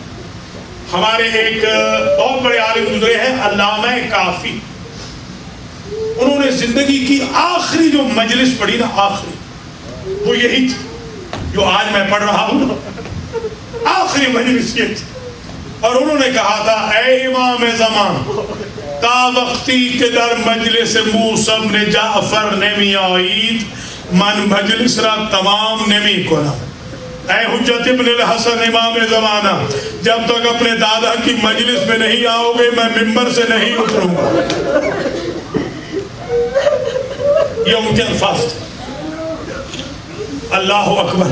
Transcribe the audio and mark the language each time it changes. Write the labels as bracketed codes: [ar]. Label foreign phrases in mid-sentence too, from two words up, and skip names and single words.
[ur] ہمارے ایک بہت بڑے عالم گزرے ہیں علامہ کافی. انہوں نے زندگی کی آخری جو مجلس پڑھی نا, آخری وہ یہی تھی جو آج میں پڑھ رہا ہوں. آخری مجلس یہ تھی, اور انہوں نے کہا تھا اے امام زمان, [fa] تا وقتی کے در مجلس موسی بن جعفر نمی آئید من مجلس را تمام نمی کنا. [ur] اے حجت ابن الحسن امام زمانہ, جب تک اپنے دادا کی مجلس میں نہیں آؤ گے میں ممبر سے نہیں اتروں گا. یہ ان کے الفاظ تھے. [ar] اللہ اکبر.